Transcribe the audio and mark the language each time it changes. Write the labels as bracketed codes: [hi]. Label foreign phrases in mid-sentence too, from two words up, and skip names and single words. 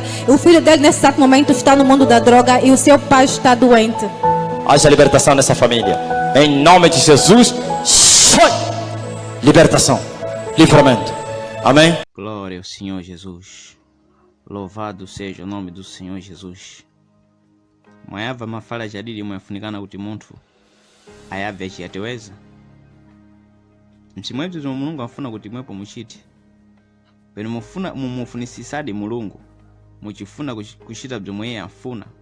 [pt] O filho dele nesse exato momento está no mundo da droga e o seu pai está doente. Haja libertação nessa família. Em nome de Jesus. Sai. Libertação. Livramento. Amém. Glória ao Senhor Jesus. Louvado seja o nome do Senhor Jesus. [nyu] Mwayava mafala jadidi mwafunikana kuti munthu ayabve chiyateweza. Mchimwepo zomwe Mulungu afuna kuti mwepo muchite. Pene mumufunisisadi Mulungu muchifuna kuchita bzomwe iye afuna.